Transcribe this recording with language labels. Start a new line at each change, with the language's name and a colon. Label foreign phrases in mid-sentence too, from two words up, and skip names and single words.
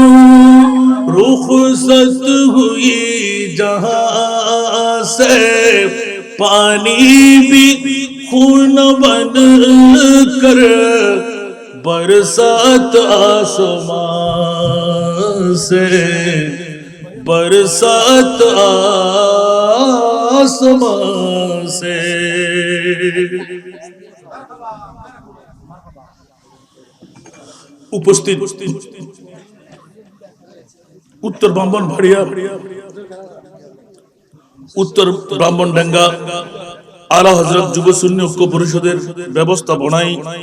Urdu: رخصت ہوئی جہاں سے پانی بھی خون بن کر برسات آسمان سے برسات آسمان سے
Bangla: উপস্থিত উত্তর ব্রাহ্মণ ভাড়িয়া উত্তর ব্রাহ্মণডাঙ্গা আলা হযরত যুব সুন্নি ঐক্য পরিষদের ব্যবস্থাপনায়